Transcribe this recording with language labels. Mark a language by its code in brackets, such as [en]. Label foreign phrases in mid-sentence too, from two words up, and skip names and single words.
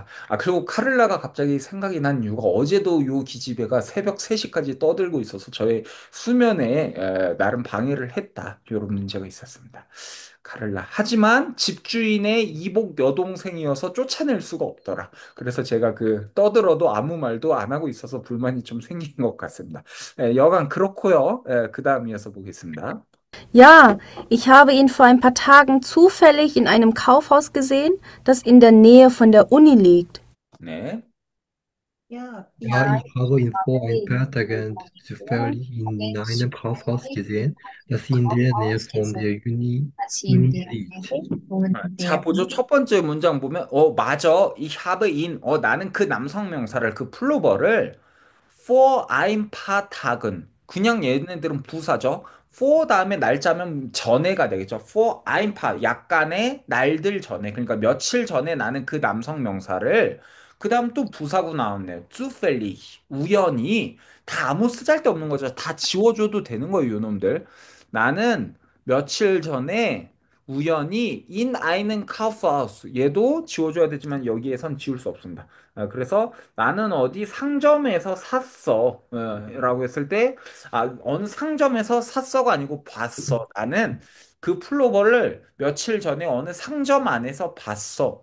[ko] 그리고 카를라가 갑자기 생각이 난 이유가 어제도 요 기집애가 새벽 3시까지 떠들고 있어서 저의 수면에 나름 방해를 했다. 이런 문제가 있었습니다. 카를라. 하지만 집주인의 이복 여동생이어서 쫓아낼 수가 없더라. 그래서 제가 그 떠들어도 아무 말도 안 하고 있어서 불만이 좀 생긴 것 같습니다. 여간 그렇고요. 그 다음 이어서 보겠습니다. [de] Ja, ich habe ihn vor ein paar Tagen zufällig in einem Kaufhaus gesehen, das in der Nähe von der Uni liegt. [ko] 네. [de] Ja, ich habe ihn vor ein paar Tagen zufällig in einem Kaufhaus gesehen, das in der Nähe von der Uni liegt. [ko] 자, 보죠. 첫 번째 문장 보면, 맞아. [de] Ich habe ihn. [ko] 나는 그 남성 명사를, 그 플로버를 [de] for ein paar Tagen. [ko] 그냥 얘네들은 부사죠. for 다음에 날짜면 전에가 되겠죠. [de] for ein paar. [ko] 약간의 날들 전에. 그러니까 며칠 전에 나는 그 남성 명사를 그 다음 또 부사구 나왔네요. zufällig. 우연히. 다 아무 쓰잘데없는 거죠. 다 지워줘도 되는 거예요, 요놈들. 나는 며칠 전에 우연히 [de] in einen Kaufhaus [ko] 얘도 지워줘야 되지만 여기에선 지울 수 없습니다. 그래서 나는 어디 상점에서 샀어 라고 했을 때 어느 상점에서 샀어가 아니고 봤어. 나는 그 플로버를 며칠 전에 어느 상점 안에서 봤어.